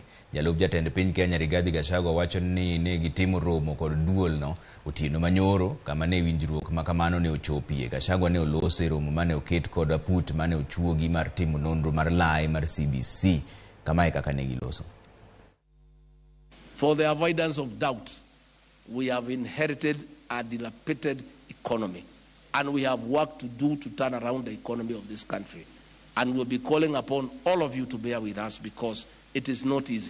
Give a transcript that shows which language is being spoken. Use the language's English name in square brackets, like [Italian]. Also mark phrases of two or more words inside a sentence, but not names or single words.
[Luo (Kenya and Tanzania)] Jalub jatend piny Kenya Rigathi Gachagua wacho ni ne gitimo romo kod duol no otieno manyoro kama ne winjruok makamano ne ochopie. Gachagua ne olose romo mane oket kod aput mane ochuogi mar timo nonro mar lai mar CBC kama e kaka ne giloso. [English] For the avoidance of doubt, we have inherited a dilapidated economy, and we have work to do to turn around the economy of this country. And we'll be calling upon all of you to bear with us because it is not easy.